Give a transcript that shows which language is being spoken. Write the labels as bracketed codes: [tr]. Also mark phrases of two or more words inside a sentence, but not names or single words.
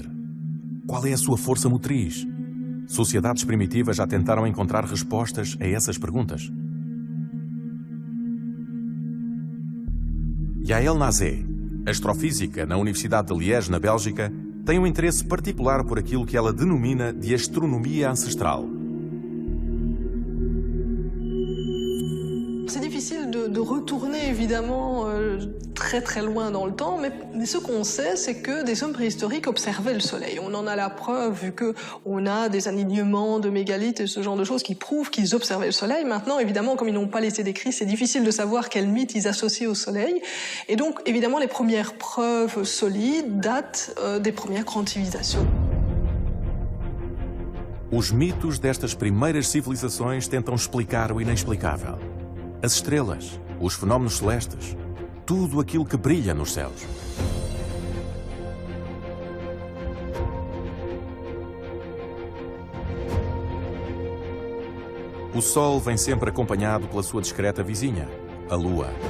[pt] Qual é a sua força motriz? Sociedades primitivas já tentaram encontrar respostas a essas perguntas. Yael Nazé, astrofísica na Universidade de Liège, na Bélgica, tem um interesse particular por aquilo que ela denomina de astronomia ancestral. [fr] C'est difficile de retourner évidemment très très loin dans le temps, mais ce qu'on sait, c'est que des hommes préhistoriques observaient le Soleil. On en a la preuve vu qu'on a des alignements de mégalithes et ce genre de choses qui prouvent qu'ils observaient le Soleil. Maintenant, évidemment, comme ils n'ont pas laissé d'écrit, c'est difficile de savoir quel mythe ils associent au Soleil. Et donc, évidemment, les premières preuves solides datent des premières grandes civilisations. [pt] Os mitos destas primeiras civilizações tentam explicar o inexplicável. As estrelas, os fenómenos celestes, tudo aquilo que brilha nos céus. O Sol vem sempre acompanhado pela sua discreta vizinha, a Lua.